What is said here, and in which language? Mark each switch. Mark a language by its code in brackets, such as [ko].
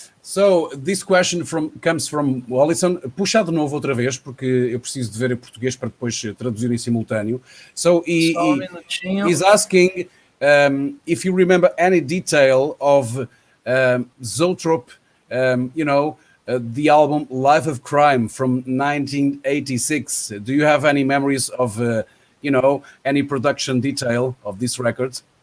[en] So, this question comes from Wallison. [pt] Puxa de novo outra vez, porque eu preciso de ver em português para depois traduzir em simultâneo. [en] So, [pt] Só um minutinho. [en] he's asking if you remember any detail of Zoetrope, the album Life of Crime from 1986. Do you have any memories of, any production detail of this record?